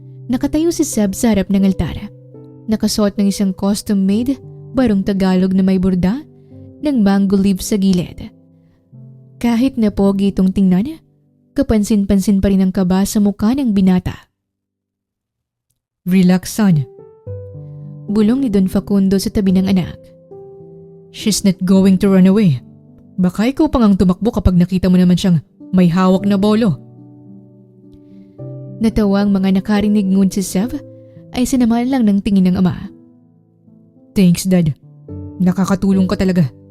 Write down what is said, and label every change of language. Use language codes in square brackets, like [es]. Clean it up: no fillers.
[tl] Nakatayo si Seb sa harap ng altar. Nakasuot ng isang custom-made barong Tagalog na may borda ng mango leaf sa gilid. Kahit na pogi itong tingnan, kapansin-pansin pa rin ang kaba sa mukha ng binata. [en] Relax, son. [tl] Bulong ni Don Facundo sa tabi ng anak. [en] She's not going to run away. [tl] Baka ikaw pang ang tumakbo kapag nakita mo naman siyang may hawak na bolo. Natawa ang mga nakarinig ngun si Seb ay sinamahan lang ng tingin ng ama. [en] Thanks, Dad. [tl] Nakakatulong ka talaga.